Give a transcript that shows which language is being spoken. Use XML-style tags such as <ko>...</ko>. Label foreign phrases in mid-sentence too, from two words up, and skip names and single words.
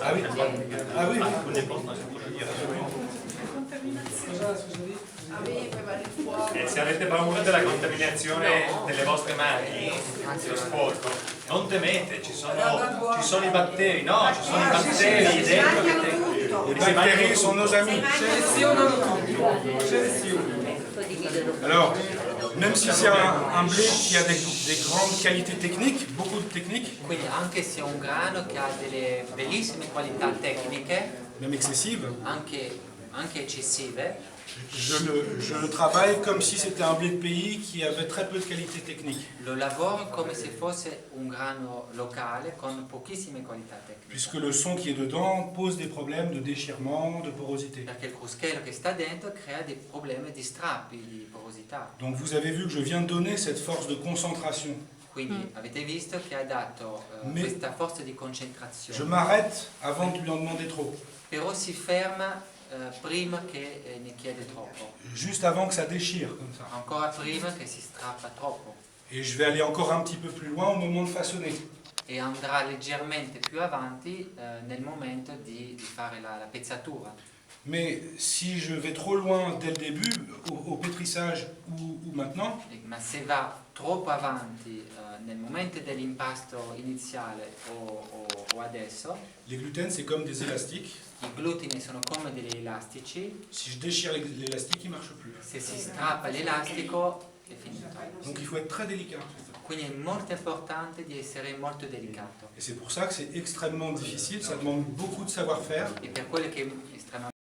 <fr>ah oui, ah oui,</fr> <it>alcune possono sicuro dire e se avete paura della contaminazione delle vostre mani, dello sporco, non temete, ci sono i batteri, no, ci sono i batteri dentro.</it> <fr>Les bactéries sont nos amis. Alors, même si c'est un blé qui a des grandes qualités techniques, beaucoup de techniques,</fr> <it>Quindi anche se è un grano che ha delle bellissime qualità tecniche,</it> <fr>même excessives,</fr> <it>anche eccessive,</it> <fr>je le travaille comme si c'était un blé de pays qui avait très peu de qualités techniques.</fr> <it>lo lavoro come se fosse un grano locale con pochissime qualità tecniche.</it> <fr>Puisque le son qui est dedans pose des problèmes de déchirement, de porosité.</fr> <it>Perché il cruschello che sta dentro crea dei problemi di strappi, di porosità.</it> <fr>Donc vous avez vu que je viens de donner cette force de concentration.</fr> <it>Quindi avete visto che ha dato questa forza di</it> <fr>Je</fr> <it>concentrazione.</it> <fr>m'arrête avant de lui en demander trop.</fr> <it>Però si ferma prima che ne chiede troppo,</it> <fr>Juste avant que ça déchire, comme ça.</fr> <it>ancora prima che si strappa troppo.</it> <fr>Et je vais aller encore un petit peu plus loin au moment de façonner.</fr> <it>E andrà leggermente più avanti nel momento di fare la pezzatura.</it> <fr>Mais si je vais trop loin dès le début, au pétrissage ou maintenant,</fr> <it>Ma se va troppo avanti nel momento dell'impasto iniziale o adesso,</it> <fr>les gluten c'est comme des élastiques.</fr> <it>i glutini sono come degli elastici,</it> <fr>Si je déchire l'élastique, il ne marche plus.</fr> <it>se si strappa l'elastico è finito.</it> <fr>Donc il faut être très délicat.</fr> <it>Quindi è molto importante di essere molto delicato.</it> <fr>Et c'est pour ça que c'est extrêmement difficile, ça demande beaucoup de savoir-faire.</fr> <it>E per quello che è estremamente</it>